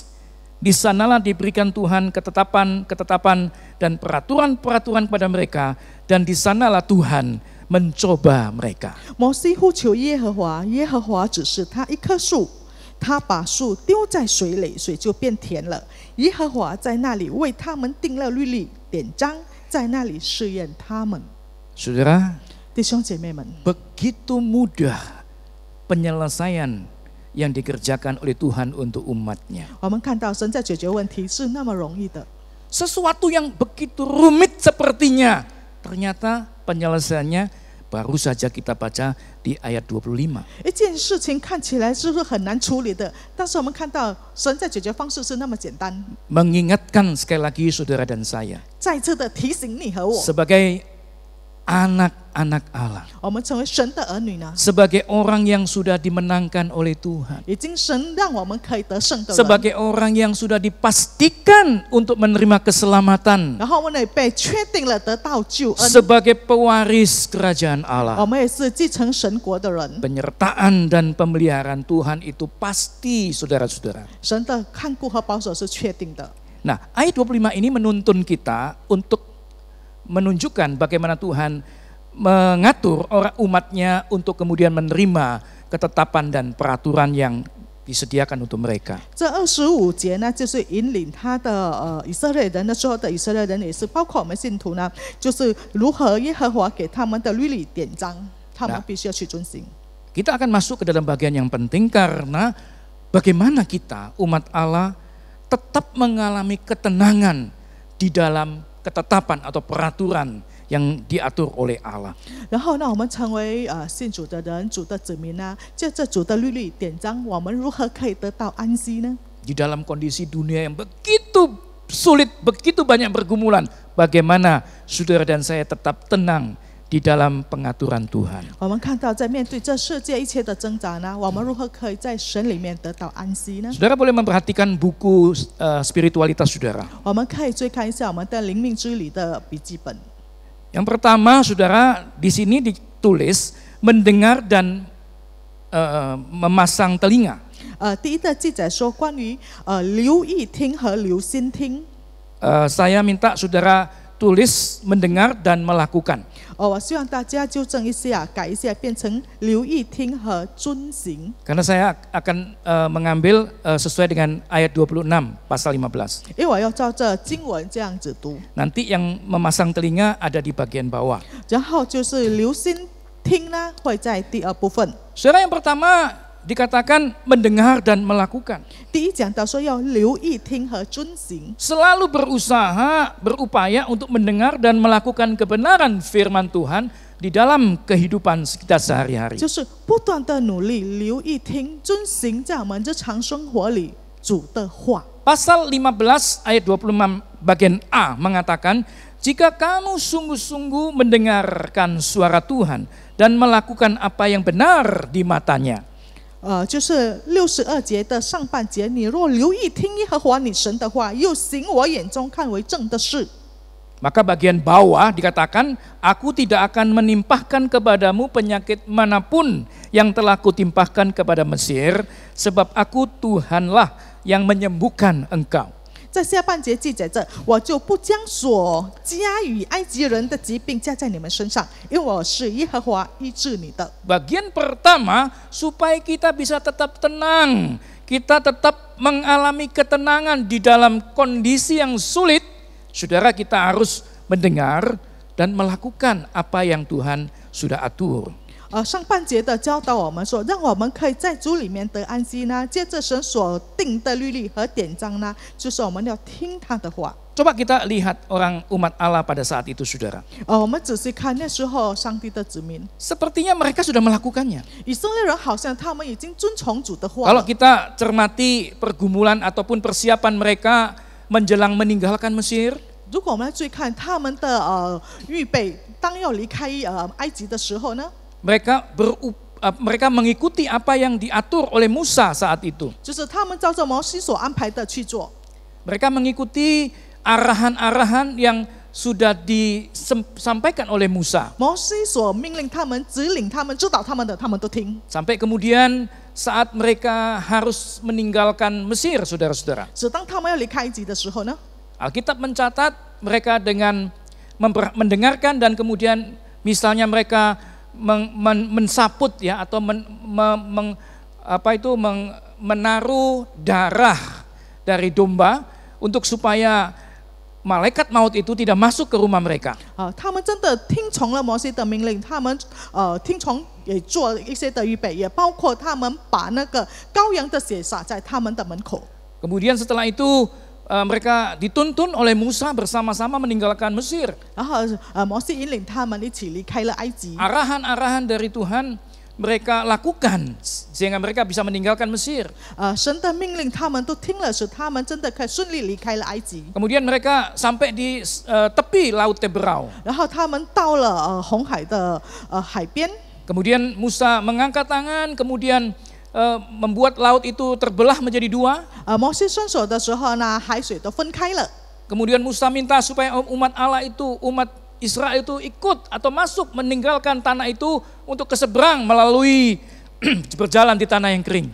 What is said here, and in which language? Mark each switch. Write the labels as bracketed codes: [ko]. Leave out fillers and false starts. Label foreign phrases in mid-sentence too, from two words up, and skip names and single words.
[id] Di sanalah diberikan Tuhan ketetapan dan peraturan-peraturan kepada mereka, dan di sanalah Tuhan mencoba mereka. [zh] 摩西呼求耶和华，耶和华指示他一棵树，他把树丢在水里，水就变甜了。耶和华在那里为他们定了律例典章，在那里试验他们。 [id] Saudara, [zh] 弟兄姐妹们， [id] begitu mudah penyelesaian yang dikerjakan oleh Tuhan untuk umatnya. [zh] 我们看到神在解决问题是那么容易的， [id] Sesuatu yang begitu rumit sepertinya, ternyata penyelesaiannya baru saja kita baca di ayat 25. [zh] 一件事情看起来是不是很难处理的？但是我们看到神在解决方式是那么简单。 [id] Mengingatkan sekali lagi saudara dan saya, [zh] 再次的提醒你和我， [id] sebagai anak-anak Allah, [zh] 我们成为神的儿女呢， [id] sebagai orang yang sudah dimenangkan oleh Tuhan, [zh] 已经神让我们可以得胜的人， [id] sebagai orang yang sudah dipastikan untuk menerima keselamatan, [zh] 然后我们也被确定了得到救恩， [id] sebagai pewaris kerajaan [zh] 我 [id] Allah. [zh] 们也是继承神国的人。 [id] Penyertaan dan pemeliharaan Tuhan itu pasti, saudara-saudara. [zh] 神的看顾和保守是确定的。 [id] Nah, ayat 25 ini menuntun kita untuk menunjukkan bagaimana Tuhan mengatur orang umatnya untuk kemudian menerima ketetapan dan peraturan yang disediakan untuk mereka. [zh] 这25节呢，就是引领他的以色列人的时候的以色列人，也是包括我们信徒呢，就是如何耶和华给他们的律例典章，他们必须要去遵行。 [id] Kita akan masuk ke dalam bagian yang penting karena bagaimana kita umat Allah tetap mengalami ketenangan di dalam ketetapan atau peraturan yang diatur oleh Allah. [zh] 然后呢，我们成为信主的人，主的子民呢，借着主的律例典章，我们如何可以得到安息呢？ [id] Di dalam kondisi dunia yang begitu sulit, begitu banyak pergumulan, bagaimana saudara dan saya tetap tenang di dalam pengaturan Tuhan. [zh] 我们看到，在面对这世界一切的挣扎呢，我们如何可以在神里面得到安息呢？ [id] Saudara boleh memperhatikan buku spiritualitas saudara. [zh] 我们可以追看一下我们的灵命之旅的笔记本。 [id] Yang pertama, saudara, di sini ditulis mendengar dan memasang telinga. [zh] 第一个记载说关于留意听和留心听。 [id] Saya minta saudara tulis mendengar dan melakukan. [zh] 我希望大家纠正一下，改一下，变成留意听和遵行。 [id] Karena saya akan mengambil sesuai dengan ayat 26 pasal 15. [zh] 因为我要照着经文这样子读， [id] Nanti yang memasang telinga ada di bagian bawah. [zh] 然后就是留心听呢，会在第二部分。 [id] Saudara, yang pertama dikatakan mendengar dan melakukan. [zh] 第一讲到说要留意听和遵行， [id] Selalu berusaha, berupaya untuk mendengar dan melakukan kebenaran firman Tuhan di dalam kehidupan kita sehari-hari. [zh] 就是不断的努力留意听、遵行在我们日常生活里主的话。 [id] Pasal 15 ayat 26 bagian A mengatakan jika kamu sungguh-sungguh mendengarkan suara Tuhan dan melakukan apa yang benar di matanya. [zh] 就是62节的上半节，你若留意听耶和华你神的话，又行我眼中看为正的事。 [id] Maka bagian bawah dikatakan, aku tidak akan menimpahkan kepadamu penyakit manapun yang telah kutimpahkan kepada Mesir, sebab aku Tuhanlah yang menyembuhkan engkau. [zh] 在下半节记载着，我就不将所加与埃及人的疾病加在你们身上，因为我是耶和华医治你的。 [id] Bagian pertama, supaya kita bisa tetap tenang, kita tetap mengalami ketenangan di dalam kondisi yang sulit, saudara, kita harus mendengar dan melakukan apa yang Tuhan sudah atur. [zh] 上半节的教导我们说，让我们可以在主里面得安息呢。借着神所定的律例和典章呢，就是我们要听他的话。 [id] Coba kita lihat orang umat Allah pada saat itu, saudara. [zh] 我们仔细看那时候上帝的子民， [id] Sepertinya mereka sudah melakukannya. [zh] 以色列人好像他们已经遵从主的话 [id] Kalau [zh] 了。 [id] kita cermati pergumulan ataupun persiapan mereka menjelang meninggalkan Mesir, [zh] 如果我们来注意看他们的预备，当要离开埃及的时候呢， [id] mereka mengikuti apa yang diatur oleh Musa saat itu. [zh] 就是他们照着摩西所安排的去做。 [id] Mereka mengikuti arahan-arahan yang sudah disampaikan oleh Musa. [zh] 摩西所命令他们、指领他们、指导他们的，他们都听。 [id] Sampai kemudian saat mereka harus meninggalkan Mesir, saudara-saudara. [zh] 只当他们要离开埃及的时候呢， [id] Alkitab mencatat mereka dengan mendengarkan dan kemudian misalnya mereka mensaput ya atau menaruh darah dari domba untuk supaya malaikat maut itu tidak masuk ke rumah mereka. [zh] 他们真的听从了摩西的命令，他们听从也做一些的预备，也包括他们把那个羔羊的血洒在他们的门口。 [id] Kemudian setelah itu mereka dituntun oleh Musa bersama-sama meninggalkan Mesir. [zh] 然后摩西引领他们一起离开了埃及。 [id] Arahan-arahan dari Tuhan mereka lakukan sehingga mereka bisa meninggalkan Mesir. [zh] 神的命令他们都听了，使他们真的可以顺利离开了埃及。 [id] Kemudian mereka sampai di tepi Laut Teberau. [zh] 然后他们到了红海的海边。 [id] Kemudian Musa mengangkat tangan, kemudian membuat laut itu terbelah menjadi dua. [zh] 摩西伸手的时候呢，海水都分开了。 [id] Kemudian Musa minta supaya umat Allah itu, umat Israel itu ikut atau masuk meninggalkan tanah itu untuk ke seberang melalui berjalan di tanah yang kering.